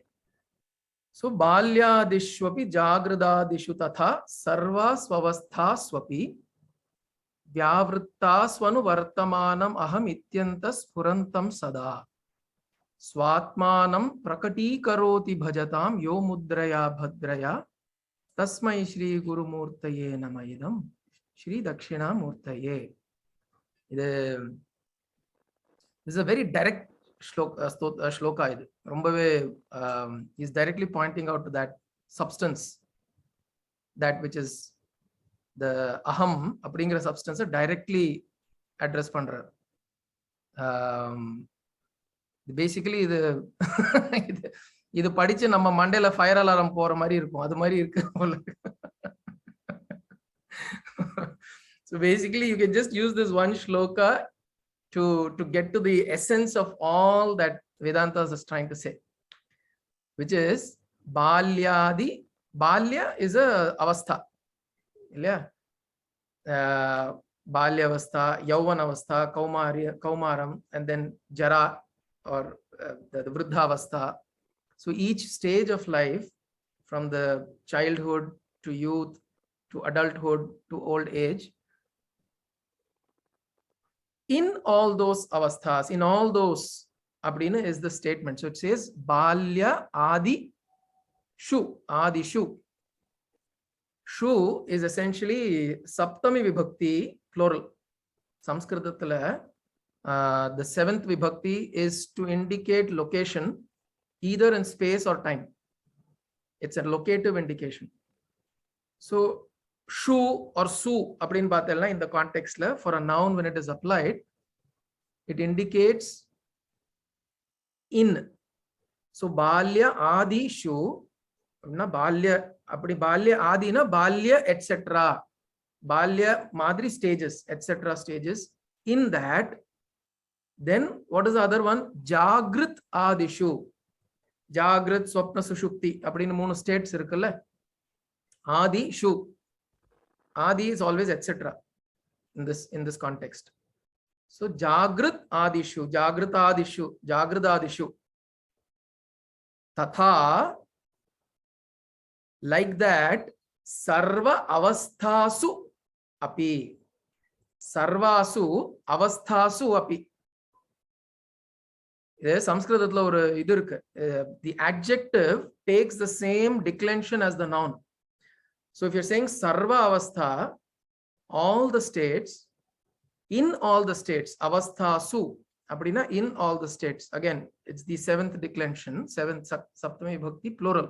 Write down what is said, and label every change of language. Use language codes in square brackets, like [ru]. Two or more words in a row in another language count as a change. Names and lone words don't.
[sa] So बाल्यादिष्वपि जाग्रदादिषु तथा सर्वा स्ववस्था स्वपि व्यावृत्ता स्वनु वर्तमानम् अहम् इत्यन्तः स्फुरन्तं सदा स्वात्मानं प्रकटी करोति भजतां यो मुद्रया भद्रया तस्मै श्री गुरुमूर्तये नम इदं श्री दक्षिणामूर्तये. [en] This is a very direct shloka. Is directly pointing out to that substance, that which is the aham அப்படிங்கிற substance directly address பண்றார். [ta] Basically இது படிச்சு நம்ம மண்டையில [en] fire alarm [ta] போற மாதிரி இருக்கும், அது மாதிரி இருக்கு. [en] So basically you can just use this one shloka to get to the essence of all that Vedanta is trying to say, which is balyadi. Balya is a avastha, yeah. [sa] बाल्य अवस्था, यौवन अवस्था, कौमारम्, [en] and then jara or the [sa] वृद्ध अवस्था. [en] So each stage of life, from the childhood to youth to adulthood to old age, in all those avasthas, in all those, abdina is the statement. So it says [sa] बाल्य आदि षु. आदि षु. [en] Shu is essentially [sa] सप्तमी विभक्ति [en] plural. Sanskritatila the seventh vibhakti is to indicate location either in space or time. It's a locative indication. So shu or su [ta] அப்படின் பாத்தேள்னா [en] in the context la, for a noun when it is applied, it indicates in. [sa] So बाल्य आदि षु na balya appadi बाल्य आदि na balya etc. [en] Balya madri stages, etc. stages. In that, then what is the other one? [sa] जाग्रत् आदिषु. जाग्रत् स्वप्न सुषुप्ति [ta] அப்படின்னு மூணு states இருக்கல்ல. [sa] आदि षु. [en] Adi is always etc. in this context. [sa] So जाग्रत् आदिषु, जाग्रत् आदिषु, जाग्रत् आदिषु. Tatha, [en] like that, [sa] सर्व अवस्थासु अपि. सर्वासु अवस्थासु अपि. [ta] சமஸ்கிருதத்துல ஒரு இது இருக்கு. [en] The adjective takes the same declension as the noun. So if you're saying [sa] सर्व अवस्था, [en] all the states, in all the states, avasthasu appadina in all the states. Again, it's the seventh declension, seventh [sa] सप्तमी विभक्ति [en] plural.